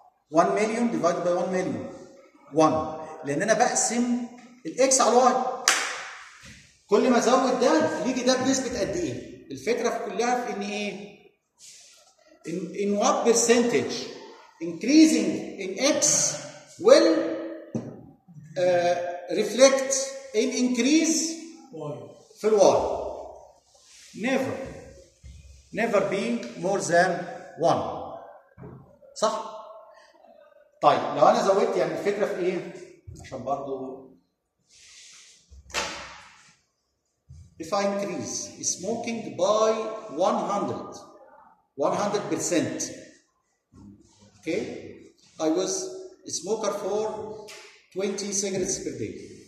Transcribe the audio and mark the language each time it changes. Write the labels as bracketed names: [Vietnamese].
[English] 1 million divided by 1 million. 1. [Arabic] لأن أنا بقسم الـ X على الـ Y. كل ما زود ده يجي ده بنسبة قد إيه؟ الفكرة كلها في إن إيه؟ إن [English] what percentage increasing in X will reflect in increase [Arabic] في الـ [English] Y. Never. Never be more than one. [Arabic] صح؟ طيب لو أنا زودت يعني الفكرة في إيه؟ عشان برضو [English] if I increase smoking by 100% okay, I was a smoker for 20 cigarettes per day.